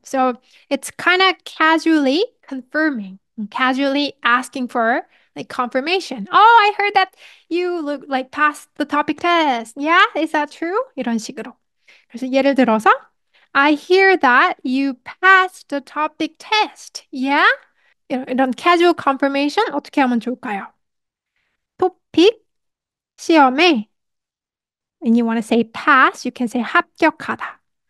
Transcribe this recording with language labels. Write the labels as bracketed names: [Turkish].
[English] So it's kind of casually confirming, casually asking for like confirmation. Oh, I heard that you look like passed the topic test. Yeah, is that true? [Korean] 이런 식으로. 그래서 예를 들어서 [English] I hear that you passed the topic test. Yeah? [Korean] 이런 casual confirmation 어떻게 하면 좋을까요? [English] 토픽 시험에 when you want to say pass, you can say 합격하다.